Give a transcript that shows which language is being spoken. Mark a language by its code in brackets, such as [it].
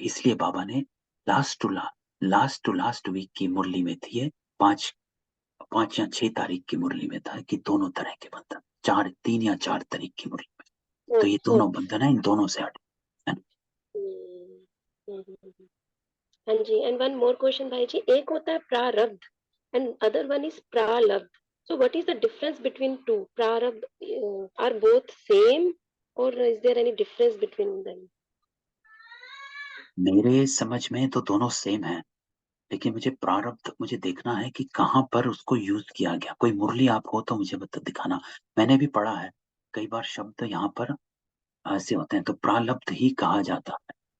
[hi] इसलिए बाबा ने [en] last to last week [hi] की मुरली में थी ये, 5 या 6 तारीख की मुरली में था कि दोनों तरह के बंधन, 3 या 4 तारीख की मुरली में, तो ये दोनों बंधन है, इन दोनों से हट, है ना। हाँ जी। [en] and one more question भाई जी, [hi] एक होता है [en] प्रारब्ध and other one is प्रालब्ध, so what is the difference between two? Prarabdha, are both same or is there any difference between them? [hi] मेरे समझ में तो दोनों सेम है, लेकिन मुझे प्रारब्ध, मुझे देखना है कि कहाँ पर उसको यूज किया गया। कोई मुरली आप हो तो मुझे बता, दिखाना। मैंने भी पढ़ा है कई बार शब्द यहाँ पर ऐसे होते हैं, तो प्रारब्ध ही कहा जाता है,